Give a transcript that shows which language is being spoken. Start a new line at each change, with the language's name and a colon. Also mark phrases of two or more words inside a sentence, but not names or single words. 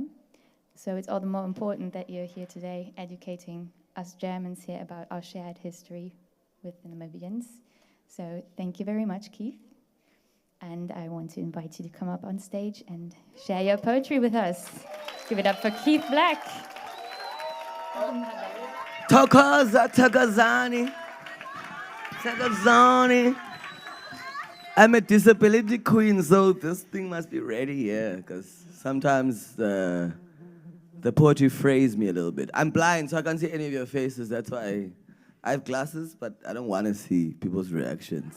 English: So it's all the more important that you're here today educating us Germans here about our shared history with the Namibians. So thank you very much, Keith. And I want to invite you to come up on stage and share your poetry with us. Give it up for Keith Black. Tokoza, Tokozani. Tokozani. I'm a disability queen, so this thing must be ready here, because sometimes the poetry frays me a little bit. I'm blind, so I can't see any of your faces. That's why I have glasses, but I don't want to see people's reactions.